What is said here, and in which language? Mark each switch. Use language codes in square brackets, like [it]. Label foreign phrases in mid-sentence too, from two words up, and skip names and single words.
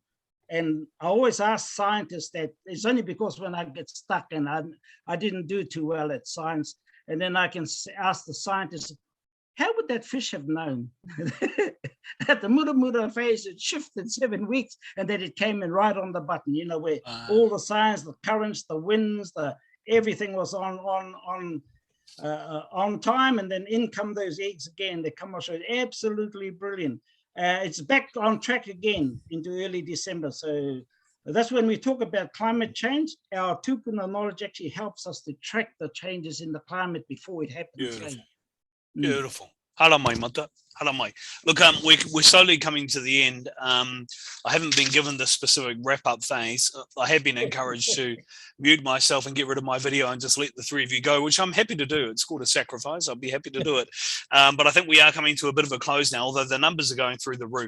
[en] And I always ask scientists that it's only because when I get stuck and I didn't do too well at science, and then I can ask the scientists, how would that fish have known that the muramura phase had shifted 7 weeks and that it came in right on the button, where all the signs, the currents, the winds, everything was on time, and then in come those eggs again. They come off, so absolutely brilliant. It's back on track again into early December. So that's when we talk about climate change. Our tupuna knowledge actually helps us to track the changes in the climate before it happens. Beautiful. Beautiful. [mi] Hala mai, Mata. Hala mai. [en] Look, we're slowly coming to the end. I haven't been given the specific wrap-up phase. I have been encouraged to mute myself and get rid of my video and just let the three of you go, which I'm happy to do. It's called a sacrifice. I'll be happy to do it. But I think we are coming to a bit of a close now, although the numbers are going through the roof.